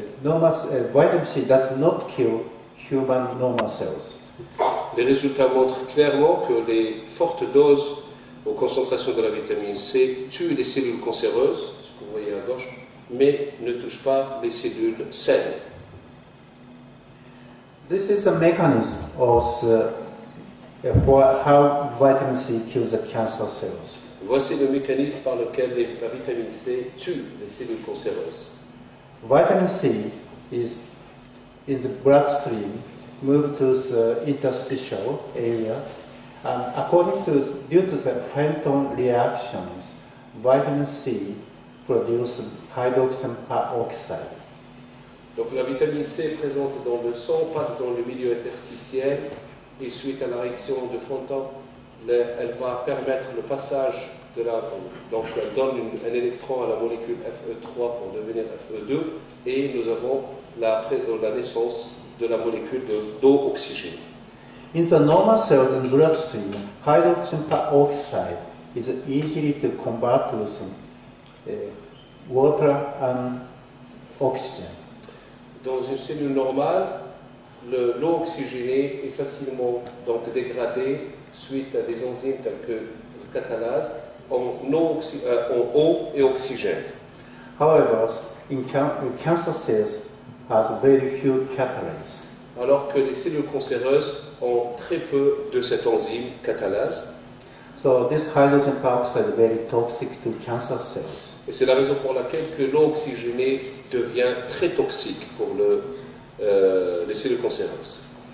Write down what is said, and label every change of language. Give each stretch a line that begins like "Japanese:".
English: Vitamin C does not kill human normal cells.
French: Les résultats montrent clairement que les fortes doses aux concentrations de la vitamine C tuent les cellules cancéreuses, ce que vous voyez à gauche, mais ne touchent pas les cellules saines.
English: This is a mechanism of how vitamin C kills the cancer cells.
French: Voici le mécanisme par lequel la vitamine C tue les cellules cancéreuses.
English: Vitamin C is in the bloodstream, moved to the interstitial area, and due to the Fenton reactions, vitamin C produces hydrogen peroxide.
French: Donc la vitamine C est présente dans le sang, passe dans le milieu interstitiel et suite à la réaction de Fenton, elle va permettre le passage donc elle donne un électron à la molécule Fe3 pour devenir Fe2 et nous avons la naissance de la molécule d'eau oxygénée.
English: In the normal cells in bloodstream, hydrogen peroxide is easily to convert to water and oxygen.
French: Dans une cellule normale, l'eau oxygénée est facilement donc dégradée suite à des enzymes telles que le catalase en eau et oxygène.
English: However, cancer cells has very few catalase.
French: Alors que les cellules cancéreuses ont très peu de cette enzyme catalase.
English: So this hydrogen peroxide is very toxic to cancer cells.
French: Et c'est la raison pour laquelle que l'eau oxygénée devient très toxique pour les cellules cancéreuses.